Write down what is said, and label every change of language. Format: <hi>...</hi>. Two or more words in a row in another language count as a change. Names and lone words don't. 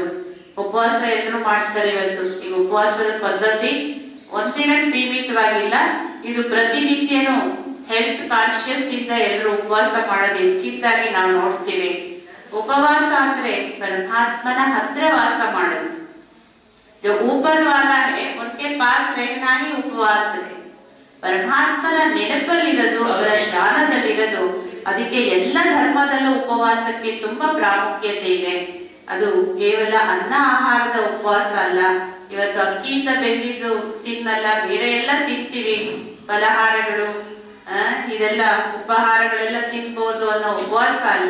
<kn>ಉಪವಾಸ ಎಲ್ಲರೂ ಮಾಡ್ತಾರೆ ಇವತ್ತು. ಈ ಉಪವಾಸದ ಪದ್ಧತಿ ಒಂದಿನ ಸೀಮಿತವಾಗಿಲ್ಲ, ಇದು ಪ್ರತಿನಿತ್ಯನೂ</kn> <en>health conscious</en> <kn>ಇಂದ ಎಲ್ಲರೂ ಉಪವಾಸ ಮಾಡೋದು ಹೆಚ್ಚಿದ್ದಾಗಿ ನಾವು ನೋಡ್ತೇವೆ. ಉಪವಾಸ ಅಂದ್ರೆ ಪರಮಾತ್ಮನ ಹತ್ರ ವಾಸ ಮಾಡೋದು.</kn> <hi>जो ऊपर वाला है उनके पास रहना ही उपवास है.</hi> <kn>ಪರಮಾತ್ಮನ ನೆನಪಲ್ಲಿರೋದು, ಅವರ ಧ್ಯಾನದಲ್ಲಿರೋದು. ಅದಕ್ಕೆ ಎಲ್ಲ ಧರ್ಮದಲ್ಲೂ ಉಪವಾಸಕ್ಕೆ ತುಂಬಾ ಪ್ರಾಮುಖ್ಯತೆ ಇದೆ. ಅದು ಕೇವಲ ಅನ್ನ ಆಹಾರದ ಉಪವಾಸ ಅಲ್ಲ. ಇವತ್ತು ಅಕ್ಕಿಯಿಂದ ಬೆಂದಿದ್ದು ತಿನ್ನಲ್ಲ, ಬೇರೆ ಎಲ್ಲ ತಿಂತೀವಿ, ಫಲಹಾರಗಳು, ಇದೆಲ್ಲ ಉಪಹಾರಗಳೆಲ್ಲ ತಿನ್ಬೋದು ಅನ್ನೋ ಉಪವಾಸ ಅಲ್ಲ.</kn>